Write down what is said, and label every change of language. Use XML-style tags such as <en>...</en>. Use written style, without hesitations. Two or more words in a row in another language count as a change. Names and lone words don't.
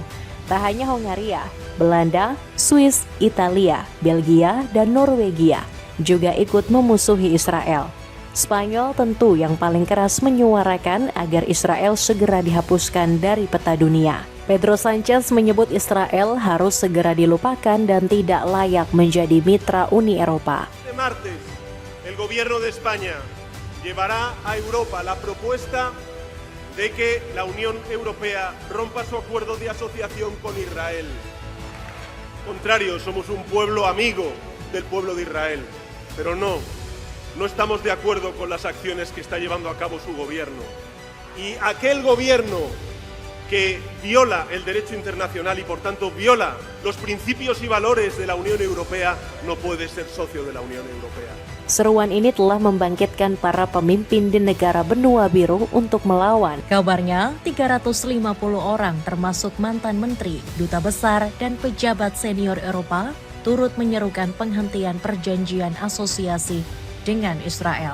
<id>Tak hanya Hongaria, Belanda, Swiss, Italia, Belgia, dan Norwegia juga ikut memusuhi Israel. Spanyol tentu yang paling keras menyuarakan agar Israel segera dihapuskan dari peta dunia. Pedro Sanchez menyebut Israel harus segera dilupakan dan tidak layak menjadi mitra Uni Eropa.</id> <es>Este martes, el gobierno de España llevará a Europa la propuesta de que la Unión Europea rompa su acuerdo de asociación con Israel. Contrario, somos un pueblo amigo del pueblo de Israel, pero no estamos de acuerdo con las acciones que está llevando a cabo su gobierno. Y aquel gobierno que viola el derecho internacional y por tanto viola los principios y valores de la Unión Europea no puede ser socio de la Unión Europea.</es> <id>Seruan ini telah membangkitkan para pemimpin di negara benua biru untuk melawan. Kabarnya 350 orang termasuk mantan menteri, duta besar, dan pejabat senior Eropa turut menyerukan penghentian perjanjian asosiasi dengan Israel.</id>